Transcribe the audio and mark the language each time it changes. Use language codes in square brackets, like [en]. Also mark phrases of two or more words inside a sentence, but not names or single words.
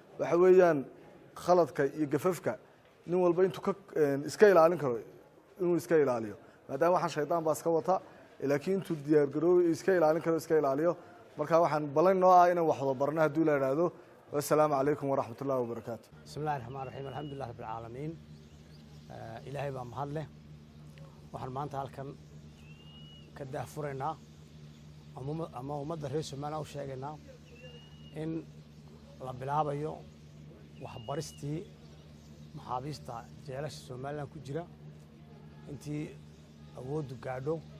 [so] Waxa weeyaan khaladka iyo gafafka nin walba intuu ka, een, iska ilaalin karo inuu iska ilaaliyo. Maadaama waxaan shaydaan baa iska wata, laakiin intuu diyaar garoobay iska ilaalin karo iska ilaaliyo. Marka waxaan ballan noo ah inaan wax wada barno hadduu la yidhaahdo. [ar] والسلام عليكم ورحمة الله وبركاته. بسم الله الرحمن الرحيم. الحمد لله رب العالمين. [so] Eh, Ilaahay baa mahad leh. Waxaan maanta halkan ka daahfuraynaa ama umma-, ama ummadda reer Somaliland u sheegaynaa in la bilaabayo waxbaristii maxaabiista jeelasha Somaliland ku jira intii awooddu gaadho,